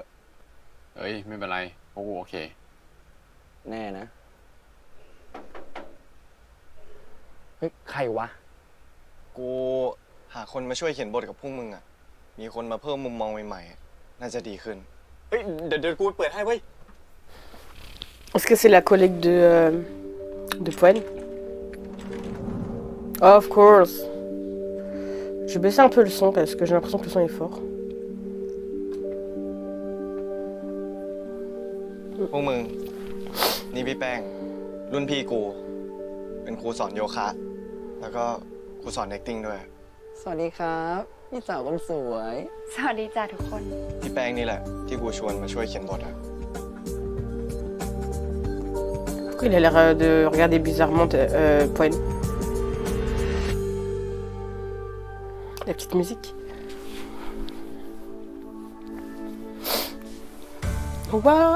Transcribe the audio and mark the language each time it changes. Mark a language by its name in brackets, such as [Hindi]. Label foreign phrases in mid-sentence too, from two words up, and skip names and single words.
[Thai] เอ้ยไม่เป็นไรพวกกูโอเค แน่นะเฮ้ยใครวะ กูหาคนมาช่วยเขียนบทกับพวกมึงอ่ะมีคนมาเพิ่มมุมมองใหม่ๆน่าจะดีขึ้นเฮ้ยเดี๋ยวกูเปิดให้เว้ย [French] Est-ce que c'est la collègue de Poen? [English] Of course. [French] Je vais baisser un peu le son parce que j'ai l'impression que le son est fort. [Thai] พวกมึงนี่พี่แป้งรุ่นพี่กูเป็นครูสอนโยคะแล้วก็ครูสอน acting ด้วย สวัสดีครับพี่สาวคนสวย สวัสดีจ้าทุกคน พี่แป้งนี่แหละที่กูชวนมาช่วยเขียนบทอ่ะ [French] Pourquoi il a l'air de regarder bizarrement Poen? La petite musique. Wow.